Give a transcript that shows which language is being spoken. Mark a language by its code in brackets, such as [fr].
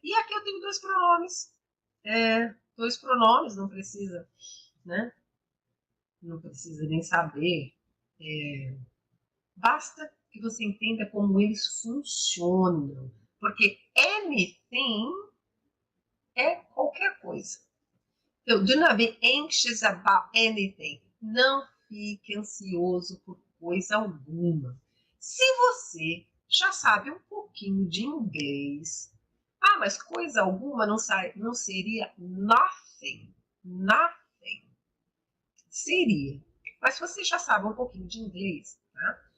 [pt] E aqui eu tenho dois pronomes. Dois pronomes, não precisa, né? Não precisa nem saber. Basta que você entenda como eles funcionam. Porque anything é qualquer coisa. Então, [en] do not be anxious about anything. [pt] Não fique ansioso por coisa alguma. Se você já sabe um pouquinho de inglês, mas coisa alguma não seria nothing. Nothing. Seria. Mas se você já sabe um pouquinho de inglês, tá?